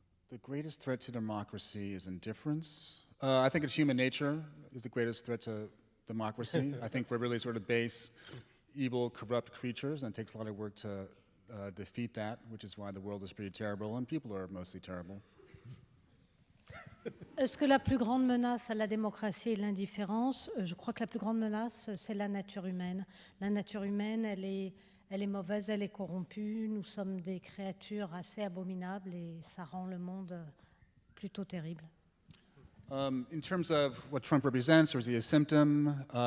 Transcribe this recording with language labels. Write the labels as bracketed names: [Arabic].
[English] The greatest threat to democracy is indifference. I think it's human nature is the greatest threat to democracy. I think we're really sort of base, evil, corrupt creatures, and it takes a lot of work to defeat that, which is why the world is pretty terrible, and people are mostly terrible. [French] Est-ce que la plus grande menace à la démocratie est l'indifférence? Je crois que la plus grande menace, c'est la nature humaine. La nature humaine, elle est mauvaise, elle est corrompue. Nous sommes des créatures assez abominables et ça rend le monde plutôt terrible. [English] In terms of what Trump represents, or is he a symptom?